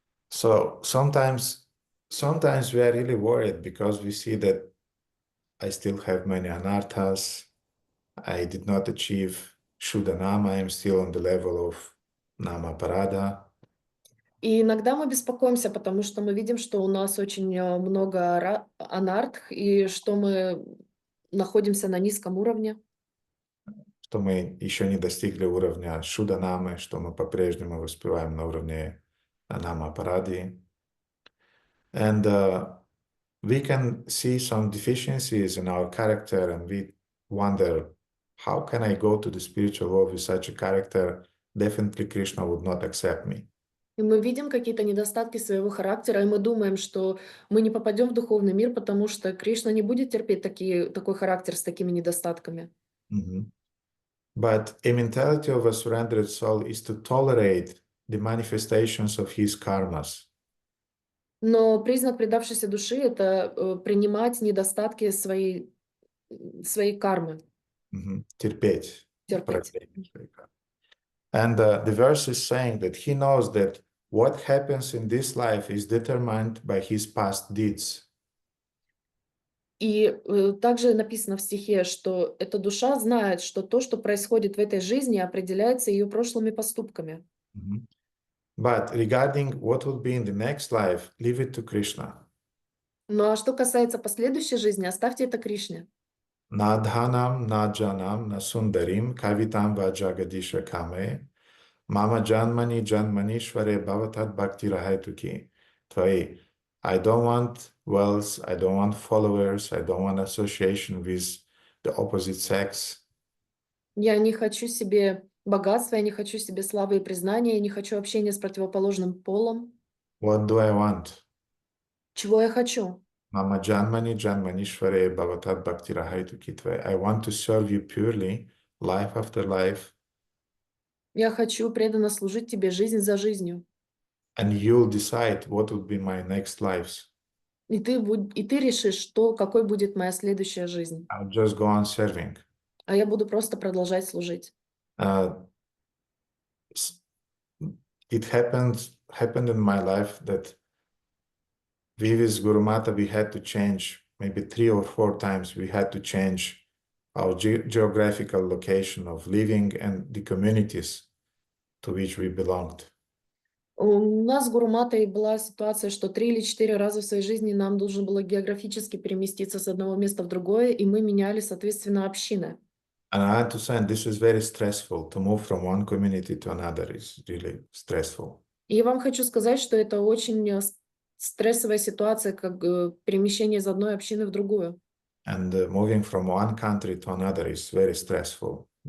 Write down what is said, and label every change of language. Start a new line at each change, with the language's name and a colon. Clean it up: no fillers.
English: So sometimes we are really worried because we see that I still have many anarthas. I did not achieve Shuddhanama. I am still on the level of Nama Parada.
Russian: И иногда мы беспокоимся, потому что мы видим, что у нас очень много анартх, и что мы находимся на низком уровне. Что мы еще не достигли уровня Шуданамы, что мы по-прежнему воспеваем на уровне Нама Паради.
English: And we can see some deficiencies in our character, and we wonder, how can I go to the spiritual world with such a character? Definitely Krishna would not accept me.
Russian: И мы видим какие-то недостатки своего характера, и мы думаем, что мы не попадем в духовный мир, потому что Кришна не будет терпеть такой характер с такими недостатками.
English: But a mentality of a surrendered soul is to tolerate the manifestations of his karmas.
Russian: Но признак предавшейся души — это принимать недостатки своей кармы. Терпеть. Терпеть.
English: And the verse is saying that he knows that what happens in this life is determined by his past deeds.
Russian: И также написано в стихе, что эта душа знает, что то, что происходит в этой жизни, определяется ее прошлыми поступками.
English: But regarding what will be in the next life, leave it to Krishna.
Russian: Ну а что касается последующей жизни, оставьте это Кришне.
Sanskrit: Na dhanam, na janam, na sundarim, kavitam va jagadisha kame, mama janmani janmanishvare bhavatat bhakti rahaituki.
English: Tvai, I don't want wealth, I don't want followers, I don't want association with the opposite sex.
Russian: Я не хочу себе богатства, я не хочу себе славы и признания, я не хочу общения с противоположным полом.
English: What do I want?
Russian: Чего я хочу?
Sanskrit: Mama janmani janmanishvare bhavatat bhakti rahaituki.
English: Tvai, I want to serve you purely, life after life.
Russian: Я хочу преданно служить тебе жизнь за жизнью.
English: And you'll decide what would be my next lives.
Russian: И ты решишь, какой будет моя следующая жизнь.
English: I'll just go on serving.
Russian: А я буду просто продолжать служить.
English: It happened in my life that with Guru Mata we had to change, maybe 3 or 4 times we had to change our geographical location of living and the communities to which we belonged.
Russian: У нас с Гуруматой была ситуация, что 3 или 4 раза в своей жизни нам нужно было географически переместиться с одного места в другое, и мы меняли, соответственно, общины.
English: And I had to say, this is very stressful to move from one community to another. It's really stressful.
Russian: И я вам хочу сказать, что это очень стрессовая ситуация, как перемещение из одной общины в другую.
English: And moving from one country to another is very stressful.